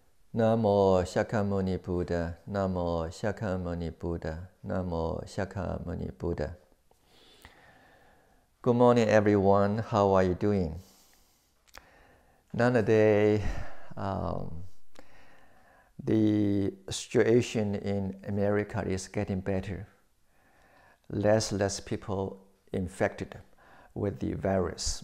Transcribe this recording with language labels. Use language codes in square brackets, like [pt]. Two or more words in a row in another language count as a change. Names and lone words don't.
[pi] Namo Shakyamuni Buddha, Namo Shakyamuni Buddha, Namo Shakyamuni Buddha. [en] Good morning, everyone. How are you doing? Nowadays, the situation in America is getting better. Less people infected with the virus.